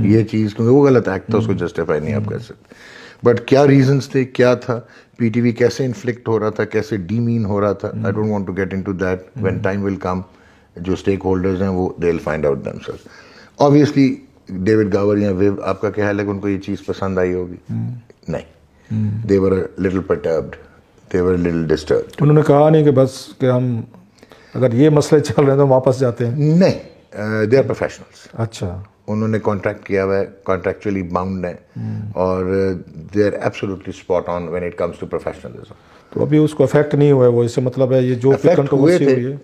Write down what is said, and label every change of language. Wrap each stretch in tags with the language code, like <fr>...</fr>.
<ur>یہ چیز کیونکہ وہ غلط ایکٹ تھا, اس کو جسٹیفائی نہیں آپ کر سکتے. بٹ کیا ریزنس تھے, کیا تھا, پی ٹی وی کیسے انفلکٹ ہو رہا تھا, کیسے ڈیمین ہو رہا تھا,</ur> <en>I don't want to get into that. When time will come,</en> <ur>جو اسٹیک ہولڈرز ہیں وہ</ur> <en>They will find out them self.</en> <ur>Obviously David Gower یا ویو, آپ کا کیا خیال ہے کہ ان کو یہ چیز پسند آئی ہوگی؟ نہیں.</ur> <en>They were little perturbed, they were little disturbed.</en> <ur>انہوں نے کہا نہیں کہ بس کہ ہم اگر یہ مسئلے چل رہے ہیں تو واپس جاتے ہیں؟</ur> <en>نہیں, they are professionals.</en> <ur>اچھا, انہوں نے کانٹریکٹ کیا ہوا ہے, کانٹریکچولی باؤنڈ ہیں,</ur> <en>اور they are absolutely spot on when it comes to professionalism.</en> <ur>تو ابھی اس کو افیکٹ نہیں ہوا ہے وہ, اس سے مطلب ہے یہ جو کنٹروورسی ہوئی ہے</ur>